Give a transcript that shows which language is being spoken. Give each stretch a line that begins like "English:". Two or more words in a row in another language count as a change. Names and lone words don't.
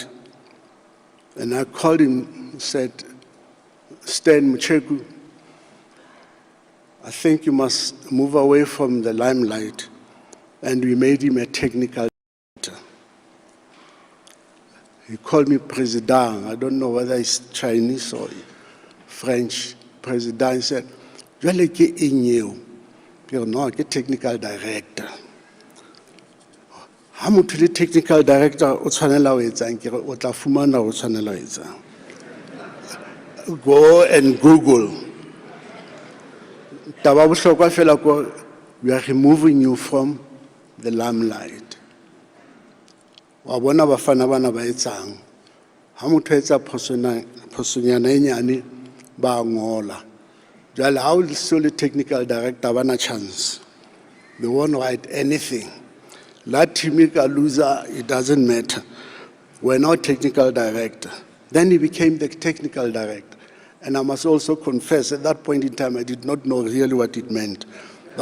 English: And I called him and said, Stan Mcheku, I think you must move away from the limelight. And we made him a technical director. He called me President. I don't know whether it's Chinese or French. President. He said,
Southern Sotho: "Jwale ke eng eo?" Ke re, "No, ke
English: technical director."
Southern Sotho: Ha motho le
English: technical director
Southern Sotho: o tshwanela ho etsang? Ke re, o tla fumana o tshwanela ho etsang.
English: Go and Google.
Southern Sotho: Taba bohlokwa fela ko,
English: we are removing you from the limelight.
Southern Sotho: Wa bona bafana bana ba etsang. Ha motho etsa phosonyana e nyane ba ngola. Jwale ha o le
English: technical director
Southern Sotho: bana chance.
English: They won't write anything. That team ka loser, it doesn't matter. We're not technical director. Then he became the technical director. And I must also confess, at that point in time, I did not know really what it meant.